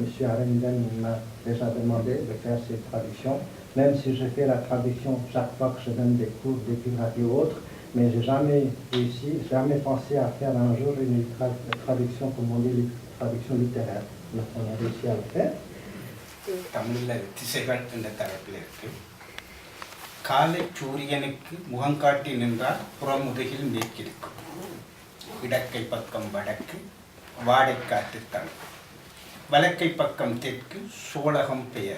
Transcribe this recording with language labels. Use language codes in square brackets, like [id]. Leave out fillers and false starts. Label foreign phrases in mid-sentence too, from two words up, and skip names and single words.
[fr] Arenden m'a déjà demandé de faire ces traductions, même si je fais la traduction chaque fois que je donne des cours d'épigraphie ou autre, mais j'ai jamais réussi, jamais pensé à faire un jour une traduction, comme on dit, une traduction littéraire. Donc on a réussi à le faire. [ta] தமிழில் திசைகள் என்ற தலைப்பில் இருக்கு. காலை சூரியனுக்கு முகங்காட்டி நின்றால் புறமுதுகில் மேற்கிருக்கும். இடக்கை பக்கம் வடக்கு, வாடைக்காற்று தன். வலக்கை பக்கம் தெற்கு, சோழகம் பெயர்.